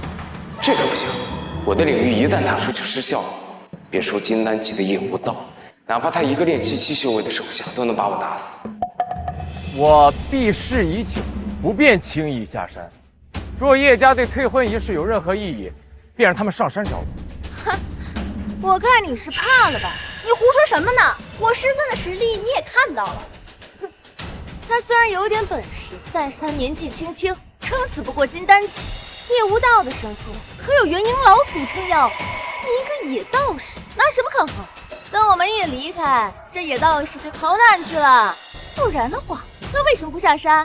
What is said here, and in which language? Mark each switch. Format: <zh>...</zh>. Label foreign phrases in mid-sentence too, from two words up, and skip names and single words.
<zh>這個不行，我的領域一旦打出去失效，別說金丹期的葉無道，哪怕他一個練氣期修為的手下都能把我打死。我避世已久，不便輕易下山。若葉家對退婚儀式有任何異議，便讓他們上山找我。哼，我看你是怕了吧？你胡說什麼呢？我師尊的實力你也看到了。哼，他雖然有點本事，但是他年紀輕輕，撐死不過金丹期。葉無道的身後可有元嬰老祖撐腰，你一個野道士拿什麼抗衡？等我們一離開，這野道士就逃難去了。不然的話，他為什麼不下山？</zh>